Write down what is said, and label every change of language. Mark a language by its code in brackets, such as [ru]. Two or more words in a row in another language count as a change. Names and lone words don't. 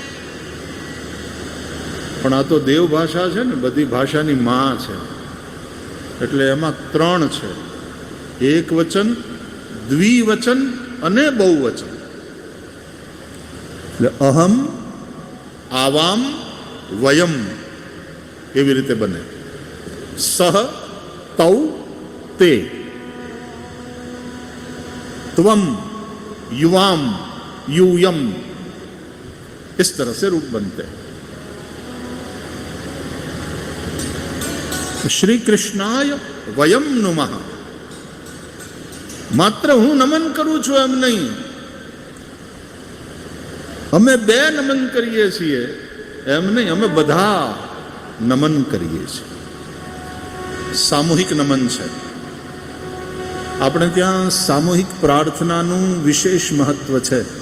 [gu] પણ આ તો દેવ ભાષા છે ને, બધી ભાષાની માં છે, એટલે એમાં ત્રણ છે: એક વચન, દ્વિવચન અને બહુવચન. એટલે [sa] અહમ, આવામ, વયમ [gu] એવી રીતે બને. [sa] સહ, તૌ, તે, ત્વમ, युवाम, यूयम, [hi] इस तरह से रूप बनते हैं. [sa] श्री कृष्णाय वयम नुमः. [gu] માત્ર હું નમન કરું છું એમ નહીં, અમે બે નમન કરીએ છીએ એમ નહીં, અમે બધા નમન કરીએ છીએ. સામૂહિક નમન છે. આપણે ત્યાં સામૂહિક પ્રાર્થનાનું વિશેષ મહત્વ છે.